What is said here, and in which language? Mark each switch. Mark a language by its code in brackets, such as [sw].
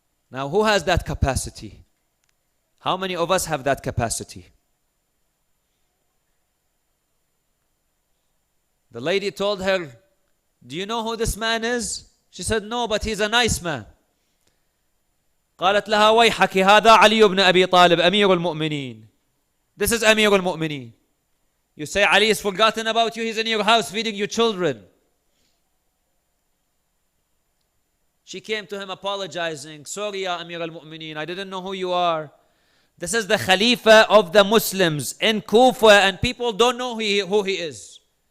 [en] Now, who has that capacity? How many of us have that capacity? The lady told her, do you know who this man is? She said, no, but he's a nice man. [ar] قالت لها ويحك هذا علي بن أبي طالب أمير المؤمنين. [en] This is Amir al-Mu'mineen. You say Ali is forgotten about you, he's in your house feeding your children. She came to him apologizing, sorry ya Amir al-Mu'mineen, I didn't know who you are. This is the Khalifa of the Muslims in Kufa, and people don't know who he is.